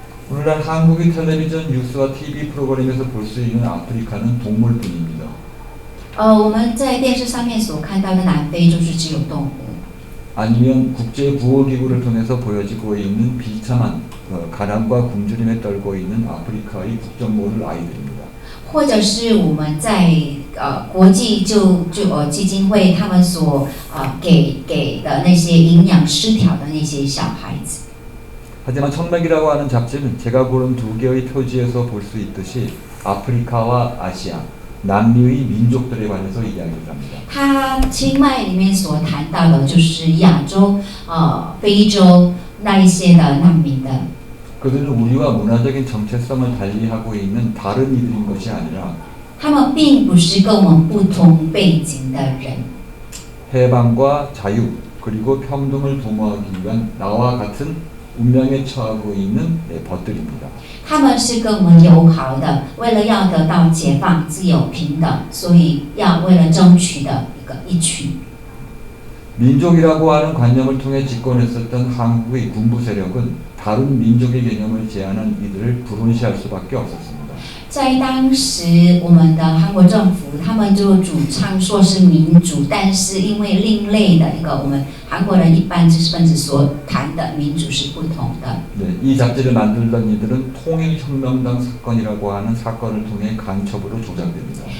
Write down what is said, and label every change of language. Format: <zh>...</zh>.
<ko>오늘날 한국의 텔레비전 뉴스와 TV 프로그램에서 볼 수 있는 아프리카는 동물뿐입니다.</ko> <zh>我们在电视上面所看到的南非就是只有动物。</zh> <ko>아니면 국제구호기구를 통해서 보여지고 있는 비참한 가난과 굶주림에 떨고 있는 아프리카의 국정 모를 아이들입니다.</ko> <zh>或者是我们在国际基金会他们所给的那些营养失调的那些小孩子。</zh> <ko>하지만 청맥이라고 하는 잡지는 제가 고른 두 개의 표지에서 볼 수 있듯이 아프리카와 아시아, 남미의 민족들에 관해서 이야기를 합니다.</ko> <zh>它清迈里面所谈到的就是亚洲、非洲那一些的难民的。</zh> <ko>그들은 우리와 문화적인 정체성을 달리하고 있는 다른 이들인 것이 아니라</ko> <zh>他们并不是跟我们不同背景的人，</zh> <ko>해방과 자유 그리고 평등을 도모하기 위한 나와 같은 운명에 처하고 있는 벗들입니다.</ko> <zh>他们是跟我们友好的，为了要得到解放、自由、平等，所以为了争取的一群。</zh> <ko>민족이라고 하는 관념을 통해 집권했었던 한국의 군부 세력은 다른 민족의 개념을 제안한 이들을 불운시할 수밖에 없었습니다.</ko> <zh>在当时，我们的韩国政府他们就主张说是民主，但是因为另类的我们韩国人一般知识分子所谈的民主是不同的。</zh> <ko>네, 이 잡지를 만들던 이들은 통일혁명당 사건이라고 하는 사건을 통해 간첩으로 조작됩니다.</ko>